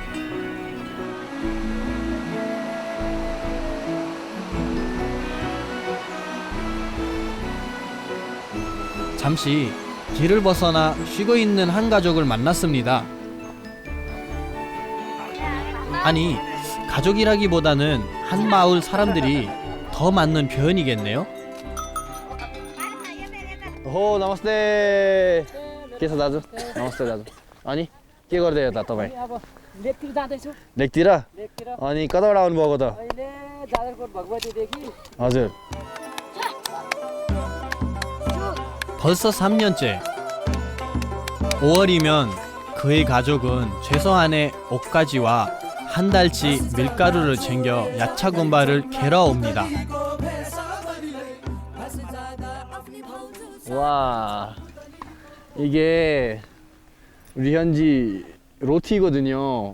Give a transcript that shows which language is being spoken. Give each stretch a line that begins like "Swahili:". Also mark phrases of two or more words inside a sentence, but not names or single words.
Korean: 잠시 길을 벗어나 쉬고 있는 한 가족을 만났습니다. 아니, 가족이라기보다는 한 마을 사람들이 더 맞는 표현이겠네요.
Nepali: हो नमस्ते के छ दाजु नमस्ते दाजु अनि के गर्दै हो त तपाईँ अब लेकतिर जाँदैछु लेकतिर अनि कताबाट आउनुभएको त अहिले जाजरकोट भगवतीदेखि हजुर
Korean: 벌써 3년째. 5월이면 그의 가족은 최소한의 옷가지와 한 달치 밀가루를 챙겨 야차 군발을 캐러 옵니다. 와 이게 우리 현지 로티거든요.